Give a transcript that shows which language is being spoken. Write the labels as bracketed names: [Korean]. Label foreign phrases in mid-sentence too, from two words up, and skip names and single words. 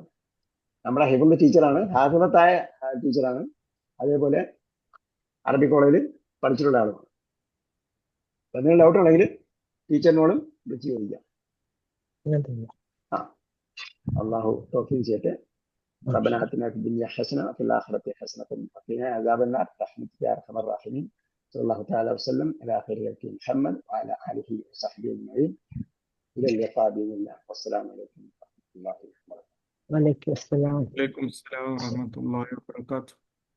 [Malayalam] നമ്മുടെ ഹിഫുള്ള ടീച്ചറാണ്, ഹാഫിളത്തായ ടീച്ചറാണ്, അതേപോലെ അറബി കോളേജിൽ പഠിച്ചിട്ടുള്ള ആളുമാണ്. എന്തെങ്കിലും ഡൗട്ട് ഉണ്ടെങ്കിൽ ടീച്ചറിനോടും വിളിച്ച് ചോദിക്കാം. അള്ളാഹു തൗഫീഖ് ചെയ്യട്ടെ. [Arabic] ربنا آتنا في الدنيا حسنة وفي الآخرة حسنة وقنا عذاب النار برحمتك يا أرحم الراحمين. صلى الله تعالى وسلم على خير خلق محمد وعلى آله وصحبه أجمعين. إلى اللقاء بإذن الله. والسلام عليكم ورحمة الله وبركاته. وعليكم السلام. وعليكم السلام ورحمة الله وبركاته.